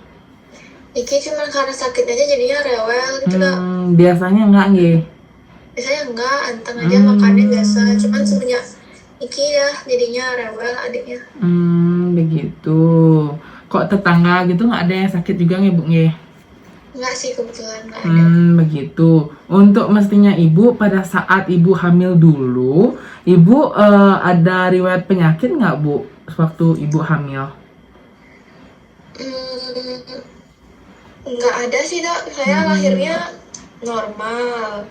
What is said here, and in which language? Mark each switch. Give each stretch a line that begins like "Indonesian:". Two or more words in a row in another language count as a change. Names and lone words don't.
Indonesian: Niki cuma karena sakit aja jadinya rewel gitu dok. Biasanya enggak nggih? Biasanya enggak, anteng aja makannya biasa. Cuman semenjak Niki ya jadinya rewel adiknya. Begitu. Kok tetangga gitu nggak ada yang sakit juga nggih Bu nggih? Enggak sih, kebetulan enggak ada. Begitu. Untuk mestinya Ibu pada saat Ibu hamil dulu, Ibu ada riwayat penyakit nggak Bu waktu Ibu hamil? Enggak ada sih dok, saya lahirnya normal.